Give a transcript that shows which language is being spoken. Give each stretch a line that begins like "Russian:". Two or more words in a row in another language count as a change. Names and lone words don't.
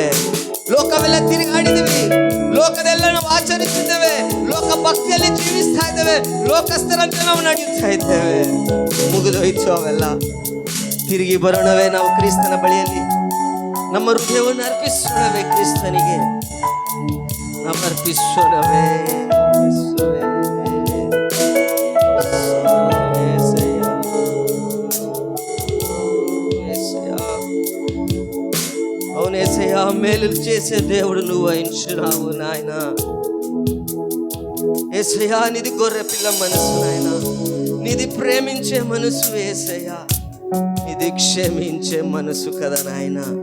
Kannada: ಲೋಕವೆಲ್ಲ ತಿರುಗಾಡಿದ್ದೀವಿ, ಲೋಕದೆಲ್ಲ ನಾವು ಆಚರಿಸಿದ್ದೇವೆ, ಲೋಕ ಭಕ್ತಿಯಲ್ಲಿ ಜೀವಿಸ್ತಾ ಇದ್ದೇವೆ, ಲೋಕಸ್ಥರಂತೆ ನಾವು ನಡೆಯುತ್ತಾ ಇದ್ದೇವೆ. ಮುಗಿದೋಯ್ತು ಅವೆಲ್ಲ. ತಿರುಗಿ ಬರೋಣವೇ ನಾವು ಕ್ರಿಸ್ತನ ಬಳಿಯಲ್ಲಿ? ನಮ್ಮ ಹೃದಯವನ್ನು ಅರ್ಪಿಸೋಣವೇ ಕ್ರಿಸ್ತನಿಗೆ? ನಾವು ಅರ್ಪಿಸೋಣವೇ?
Telugu: అవునేసయ్యా, మేలు చేసే దేవుడు నువ్వు వహించున్నావు నాయన. ఏసయ్యా, నీది గొర్రె పిల్ల మనసు నాయన, నీది ప్రేమించే మనసు ఏసయ్యా, ఇది క్షమించే మనసు కదా నాయన.